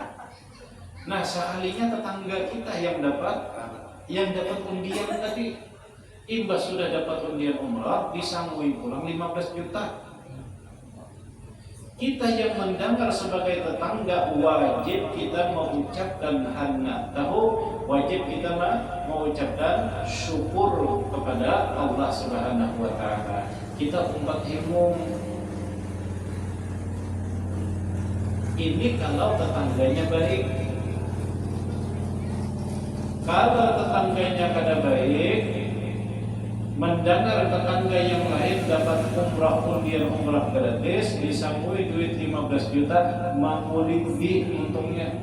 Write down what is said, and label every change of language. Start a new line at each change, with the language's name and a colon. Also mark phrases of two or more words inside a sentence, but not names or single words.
Indonesian: Nah, sekalinya tetangga kita yang dapat undian tadi, imbas sudah dapat undian umrah, disangui pulang 15 juta. Kita yang mendengar sebagai tetangga wajib kita mengucapkan hanna'tahu, wajib kita mengucapkan syukur kepada Allah
Arabic: Subhanahu wa taala.
Banjar: Kita umat himung.
Indonesian: Ini kalau tetangganya baik. Kalau tetangganya kada baik, mendengar tetangga yang lain dapat undian umrah gratis, disambui duit 15 juta, mengulipi untungnya.